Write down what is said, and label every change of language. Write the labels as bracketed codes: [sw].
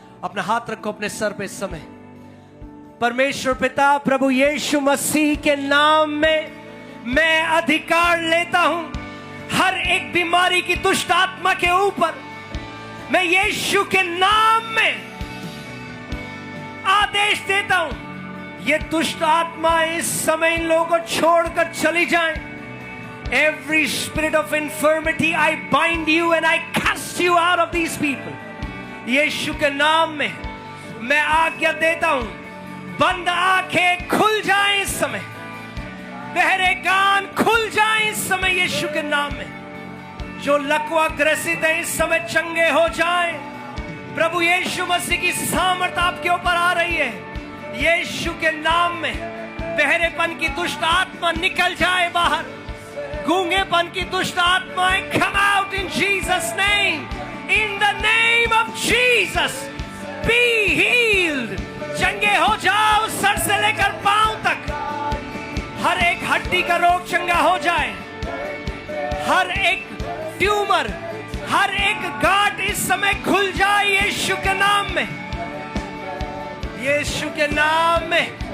[hi] अपना हाथ रखो अपने सर पे इस समय। परमेश्वर पिता, प्रभु यीशु मसीह के नाम में मैं अधिकार लेता हूं हर एक बीमारी की दुष्ट आत्मा के ऊपर। मैं यीशु के नाम में आदेश देता हूं, ये दुष्ट आत्मा इस समय इन लोगों को छोड़कर चली जाए। [en] Every spirit of infirmity, I bind you and I cast you out of these people. [hi] यीशु के नाम में मैं आज्ञा देता हूं, बंद आंखें खुल जाएं इस समय, बहरे कान खुल जाएं इस समय यीशु के नाम में। जो लकवा ग्रसित है इस समय चंगे हो जाएं। प्रभु यीशु मसीह की सामर्थ आपके ऊपर आ रही है। यीशु के नाम में बहरेपन की दुष्ट आत्मा निकल जाए बाहर। गूंगेपन की दुष्ट आत्माएं [en] come out in Jesus name, in the name of Jesus, be healed। [hi] चंगे हो जाओ सर से लेकर पांव तक। हर एक हड्डी का रोग चंगा हो जाए, हर एक ट्यूमर, हर एक गांठ इस समय खुल जाए यीशु के नाम में। यीशु के नाम में